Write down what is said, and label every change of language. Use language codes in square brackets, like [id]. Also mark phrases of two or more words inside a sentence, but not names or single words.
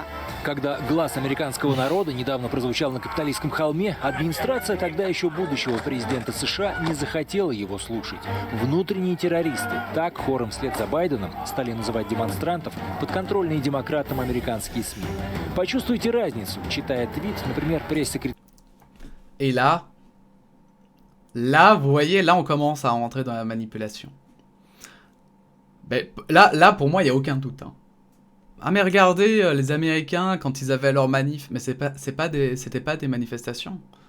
[ru] Когда глаз американского народа недавно прозвучал на Капитолийском холме, администрация тогда еще будущего президента США не захотела его слушать. Внутренние террористы, так хором вслед за Байденом стали называть демонстрантов, подконтрольные демократам американские СМИ. Почувствуйте разницу, читая твит, например, пресс-секретарь. [fr] Et là, vous voyez, là on commence à rentrer dans la manipulation. Ben, là, pour moi, il n'y a aucun doute. Hein. Ah mais regardez, les Américains, quand ils avaient leur manif, mais c'était pas des manifestations.